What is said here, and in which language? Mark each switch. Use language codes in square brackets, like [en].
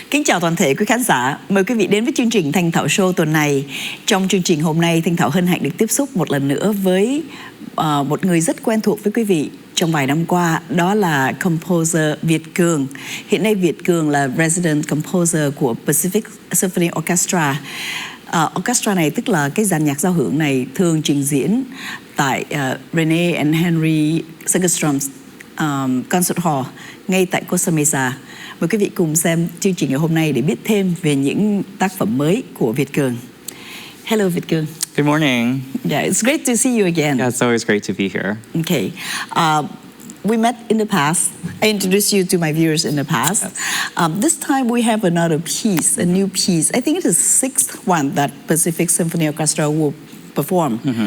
[vi] chào toàn thể quý khán giả. Mời quý vị đến với chương trình Thanh Thảo Show tuần này. Trong chương trình hôm nay, Thanh Thảo hân hạnh được tiếp xúc một lần nữa với một người rất quen thuộc với quý vị trong vài năm qua. Đó là composer Viet Cuong. Hiện nay Viet Cuong là resident composer của Pacific Symphony Orchestra. Orchestra này tức là cái dàn nhạc giao hưởng này thường trình diễn tại Rene and Henry Segerstrom's Concert Hall ngay tại Costa Mesa. Mời quý vị cùng xem chương trình ngày hôm nay để biết thêm về những tác phẩm mới của Viet Cuong. [en] Hello, Viet Cuong. Good morning. Yeah, it's great to see you again. Yeah, it's always great to be here. Okay. We met in the past. I introduced you to my viewers in the past. Yes. This time we have another piece, a new piece. I think it is the sixth one that Pacific Symphony Orchestra will perform.